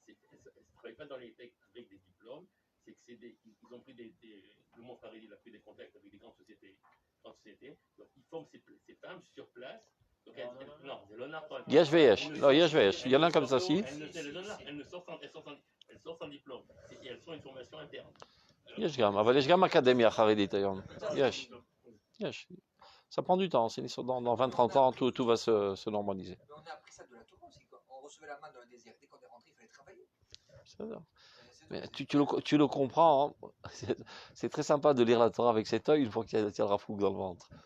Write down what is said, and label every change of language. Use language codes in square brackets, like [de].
[fr] elles ne travaillent pas dans les high-tech avec des diplômes, c'est que ils ont pris le monde Haredi, il a pris des contacts avec des grandes sociétés, donc ils forment ces femmes sur place. Donc non, c'est l'honneur. [he] Yesh veyesh. [fr] Non, [he] yesh veyesh. [fr] Il y en a comme ça, si. Elles sortent sans diplôme, et elles sont une formation interne. [he] יש גם, אבל יש גם אקדמיה חרדית היום. יש, יש. [fr] Ça prend du temps, c'est dans 20-30 ans, tout va se normaliser. Mais on a appris ça de la Torah aussi. On recevait la main dans le désert. Dès qu'on est rentré, il fallait travailler. C'est-à-dire. C'est- Mais tu le comprends, hein. C'est très sympa de lire la Torah avec cet œil une fois qu'il y a le rafouk dans le ventre.